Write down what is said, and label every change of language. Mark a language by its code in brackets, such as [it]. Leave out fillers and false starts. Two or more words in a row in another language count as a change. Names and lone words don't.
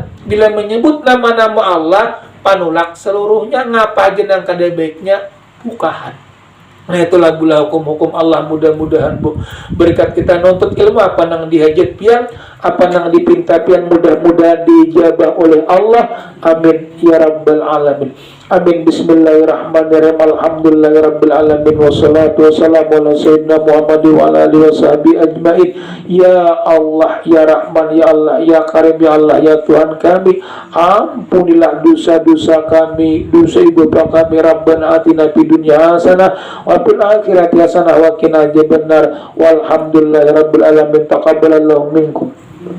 [bjn] Bila menyebut nama-nama Allah panulak seluruhnya, ngapa aja nang kada baiknya bukahan. Nah itulah bula hukum Allah. Mudah-mudahan Bu berkat kita nuntut ilmu apa nang dihajat pian, apa nang dipinta pian, mudah-mudahan dijabah oleh Allah. [ar] آمين يا رب العالمين. آمين. بسم الله الرحمن الرحيم. الحمد لله رب العالمين والصلاة والسلام على سيدنا محمد وعلى آله وصحبه أجمعين. يا الله، يا رحمن، يا الله، يا كريم، يا الله, [id] ya Tuhan kami, ampunilah dosa-dosa kami, dosa ibu bapa kami. [ar] ربنا آتنا في الدنيا حسنة وفي الآخرة حسنة وقنا عذاب النار. والحمد لله رب العالمين. تقبل الله منكم.